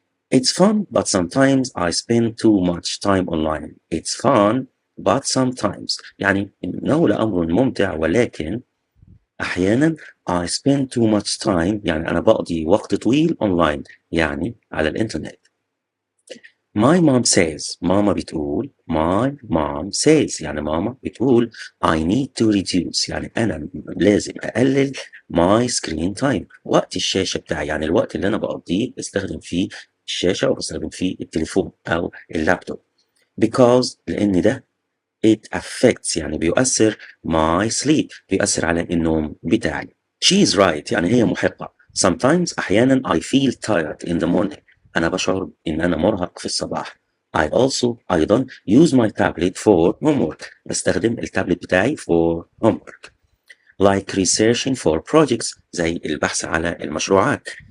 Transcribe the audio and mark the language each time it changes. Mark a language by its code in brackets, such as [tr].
[en] It's fun but sometimes I spend too much time online. It's fun but sometimes [ar] يعني إنه لأمر ممتع ولكن أحيانا [en] I spend too much time [ar] يعني أنا بقضي وقت طويل online يعني على الإنترنت. [en] My mom says [ar] ماما بتقول [en] my mom says [ar] يعني ماما بتقول [en] I need to reduce [ar] يعني أنا لازم أقلل [en] my screen time [ar] وقت الشاشة بتاعي يعني الوقت اللي أنا بقضيه بستخدم فيه الشاشة أو بستخدم فيه التليفون أو اللابتوب because لأن ده [en] it affects [ar] يعني بيؤثر [en] my sleep [ar] بيؤثر على النوم بتاعي. [en] She is right [ar] يعني هي محقة. Sometimes أحيانا [en] I feel tired in the morning [ar] أنا بشعر إن أنا مرهق في الصباح. [en] I also أيضا use my tablet for homework [ar] بستخدم التابلت بتاعي [en] for homework like researching for projects [ar] زي البحث على المشروعات.